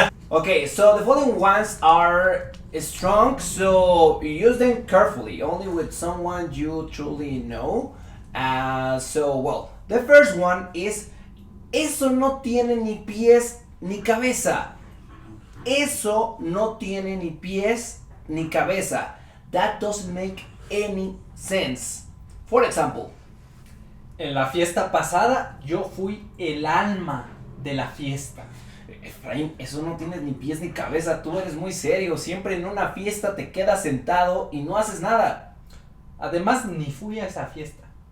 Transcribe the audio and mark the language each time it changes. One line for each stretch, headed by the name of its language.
English: Okay, so the following ones are strong, so use them carefully, only with someone you truly know. The first one is
Spanish: eso no tiene ni pies ni cabeza. Eso no tiene ni pies ni cabeza.
English: That doesn't make any sense. For example,
Spanish: en la fiesta pasada yo fui el alma de la fiesta. Efraín, eso no tienes ni pies ni cabeza, tú eres muy serio, siempre en una fiesta te quedas sentado y no haces nada. Además, ni fui a esa fiesta.